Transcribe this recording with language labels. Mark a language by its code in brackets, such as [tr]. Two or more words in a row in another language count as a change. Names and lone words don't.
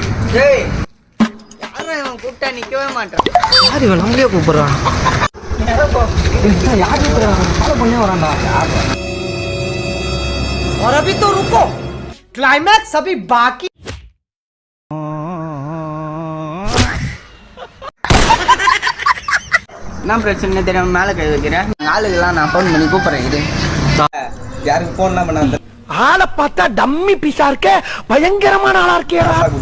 [ta] டேய் யாரா இவன் கூப்பிட்டா நிக்கவே மாட்டான். யார் இவன் நம்மளே கூப்பிடுறான்? யார் கூப்பிடுறான்? ஃபாலோ பண்ணே வரான்டா. [hi] और अभी तो रुको, क्लाइमैक्स अभी बाकी. [ta] என்ன பிரச்சனை தெரியாம மேல கை வைக்கிறேன். ஆளுக்கெல்லாம் நான் ஃபோன் பண்ணி கூப்பிடுறேன். இது யாருக்கு போன்லாம் பண்ணாத. ஆளை பார்த்தா டம்மி பீஸா இருக்க, பயங்கரமான ஆளா இருக்கேடா.